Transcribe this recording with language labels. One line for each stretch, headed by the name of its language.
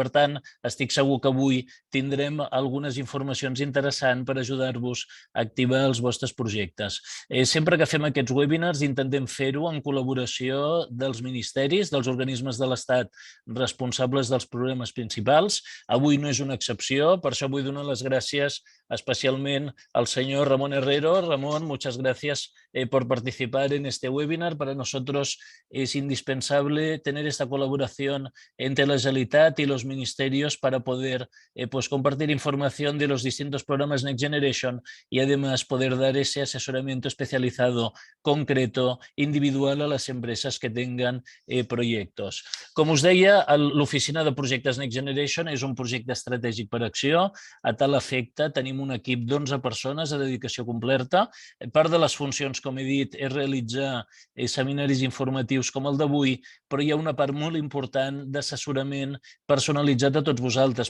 Catalan: Per tant, estic segur que avui tindrem algunes informacions interessants per ajudar-vos a activar els vostres projectes. Sempre que fem aquests webinars intentem fer-ho en col·laboració dels ministeris, dels organismes de l'Estat responsables dels programes principals. Avui no és una excepció, per això vull donar les gràcies especialment al señor Ramón Herrero.
Spanish: Ramón, muchas gracias por participar en este webinar. Para nosotros es indispensable tener esta colaboración entre la Generalitat y los ministerios para poder compartir información de los distintos programas Next Generation y además poder dar ese asesoramiento especializado, concreto, individual a las empresas que tengan proyectos.
Catalan: Com us deia, l'oficina de projectes Next Generation és un projecte estratègic per Acció. A tal efecte, tenim un equip d'11 persones a dedicació completa. Part de les funcions, com he dit, és realitzar seminaris informatius com el d'avui, però hi ha una part molt important d'assessorament personalitzat a tots vosaltres.